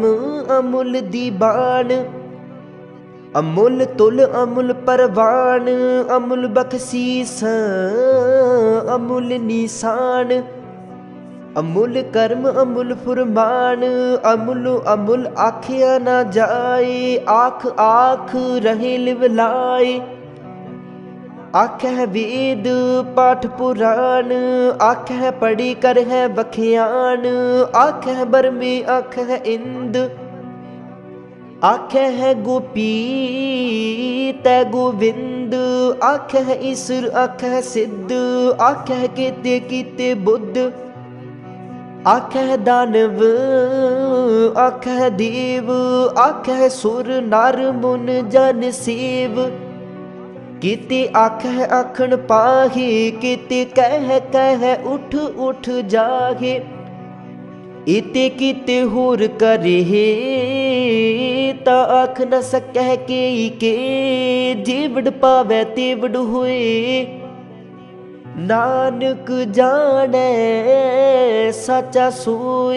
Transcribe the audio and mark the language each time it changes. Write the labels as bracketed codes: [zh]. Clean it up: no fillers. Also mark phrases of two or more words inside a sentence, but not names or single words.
[pa] ਅਮੁਲ ਦੀਵਾਨ, ਅਮੁਲ ਤੁਲ ਅਮੁਲ ਪਰਵਾਨ, ਅਮੁਲ ਬਖਸ਼ੀਸ ਅਮੁਲ ਨਿਸ਼ਾਨ, ਅਮੁਲ ਕਰਮ ਅਮੁਲ ਫੁਰਮਾਨ, ਅਮੁਲ ਅਮੁਲ ਆਖਿਆ ਨ ਜਾਏ, ਆਖ ਆਖ ਰਹੇ ਲਿਵਲਾਏ, ਆਖੈ ਵੇਦ ਪਾਠ ਪੁਰਾਣ, ਆਖੈ ਪੜ੍ਹੀ ਕਰ ਹੈ ਬਖਿਆਨ, ਆਖੈ ਬਰਮੇ ਆਖੈ ਇੰਦ, ਆਖੈ ਹੈ ਗੋਪੀ ਤੈ ਗੋਵਿੰਦ, ਆਖੈ ਹੈ ਈਸ਼ਵਰ ਆਖੈ ਹੈ ਸਿੱਧ, ਆਖੈ ਹੈ ਕੇਤੇ ਕੀਤੇ ਬੁੱਧ, ਆਖੈ ਹੈ ਦਾਨਵ ਆਖੈ ਹੈ ਦੇਵ, ਆਖੈ ਹੈ ਸੁਰ ਨਰ ਮੁਨ ਜਨ ਸੇਵ, ਕਿਤੇ ਆਖੈ ਆਖਣ ਪਾਹੇ, ਕਿਤੇ ਕਹ ਉਠ ਉਠ ਜਾਹੇ, ਇਤੇ ਕਿਤੇ ਹੋਰ ਕਰੇ ਤਾ ਆਖ ਨ ਸਕਹ ਕੇ ਜੇਵੜ ਪਾਵੈ ਤੇਵੜ ਹੋਏ, ਨਾਨਕ ਜਾਨੇ ਸਾਚਾ ਸੋਏ,